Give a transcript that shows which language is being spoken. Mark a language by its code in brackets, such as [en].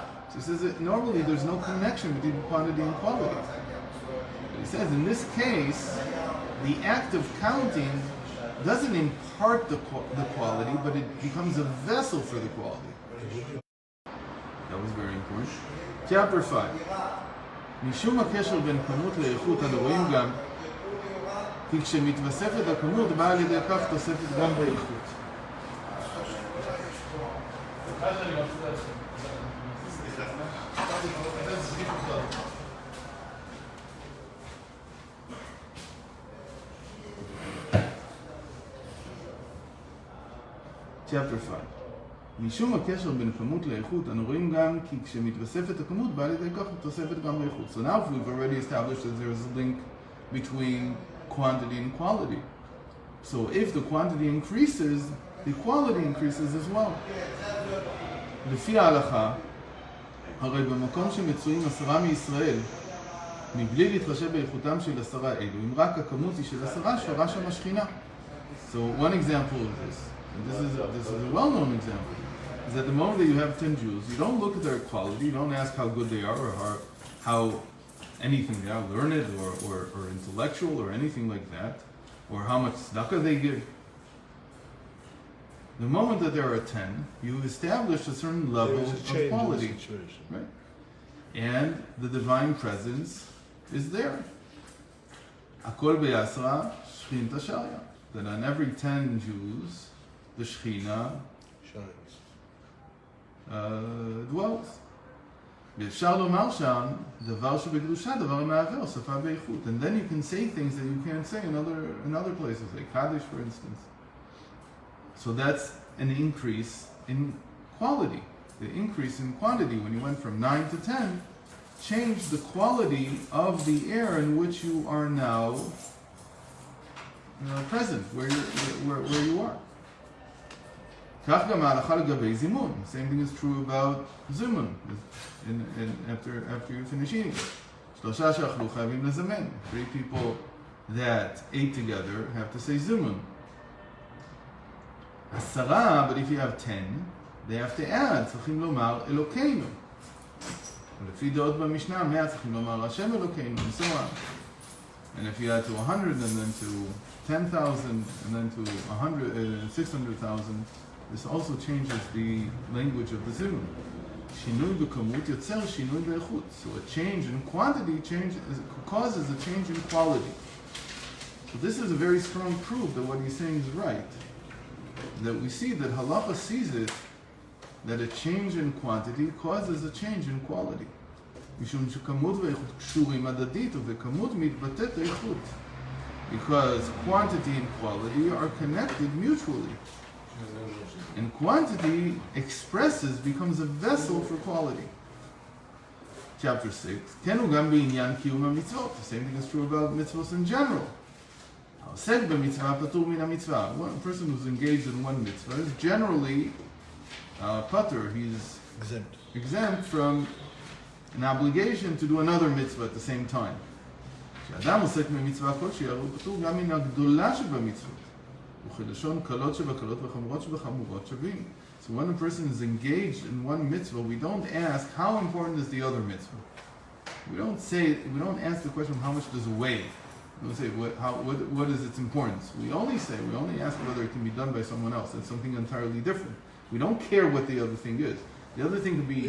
[en] So he says that normally there's no connection between quantity and quality. But he says in this case, the act of counting doesn't impart the quality, but it becomes a vessel for the quality. That was very important. Chapter 5. [he] משום הקשר בין כמות לאיכות אנו רואים גם כי כשמתווספת הכמות באה על ידי כך תוספת גם באיכות. Chapter 5. משום הקשר בין כמות לאיכות, אנו רואים גם כי כשמתווספת הכמות, בא לידי כך תוספת גם לאיכות. [en] So now we've already established that there is a link between quantity and quality. So if the quantity increases, the quality increases as well. [he] לפי ההלכה, הרי במקום שמצויים 10 מישראל, מבלי להתחשב באיכותם של 10 אלו, אם רק הכמות היא של 10, שורה שם השכינה. [en] So one example of this, and this is a well-known example, is at the moment that you have 10 Jews, you don't look at their quality, you don't ask how good they are or how anything they are, learned or intellectual or anything like that, or how much tzedakah they give. The moment that there are 10, you've established a certain level of quality. Right? And the divine presence is there. [arc] Akol b'yasra shchinta shalya. [en] That on every 10 Jews, the Shekhinah shines. Dwells. [he] ואפשר לומר שם, דבר שבקדושה, דבר המעבר, שפה באיכות. [en] And then you can say things that you can't say in other places, like Kaddish, for instance. So that's an increase in quality. The increase in quantity, when you went from 9 to 10, changed the quality of the air in which you are now present, where you are. [he] כך גם ההלכה לגבי זימון. [en] The same thing is true about zimun. After you finish eating. [he] 3 שאכלו חייבים לזמן. [en] 3 people that ate together have to say zimun. 10, but if you have 10, they have to add. [he] צריכים לומר אלוקינו. ולפי דעות במשנה, 100 צריכים לומר השם אלוקינו, [en] and so on. And if you add to 100 and then to 10,000 and then to 600,000, this also changes the language of the zimun. [he] שינוי בכמות יוצר שינוי באיכות. [en] So a change in quantity causes a change in quality. So this is a very strong proof that what he's saying is right. That we see that halacha sees it, that a change in quantity causes a change in quality. [he] משום שכמות ואיכות קשורים הדדית ובכמות מתבטאת האיכות. [en] Because quantity and quality are connected mutually. And quantity becomes a vessel for quality. Chapter 6. [he] כן הוא גם בעניין קיום המצוות. [en] The same thing is true about mitzvahs in general. [he] העוסק במצווה פטור מן המצווה. [en] One person who's engaged in one mitzvah is generally patur. He's exempt from an obligation to do another mitzvah at the same time. [he] כשאדם עוסק במצווה כלשהי, הוא פטור גם מן הגדולה שבמצוות. וכלשון קלות שבקלות וחמורות שבחמורות שווים. [en] So when a person is engaged in one mitzvah, we don't ask how important is the other mitzvah. We don't ask the question how much does it weigh. We'll say what is its importance. We only ask whether it can be done by someone else. That's something entirely different. We don't care what the other thing is. The other thing could be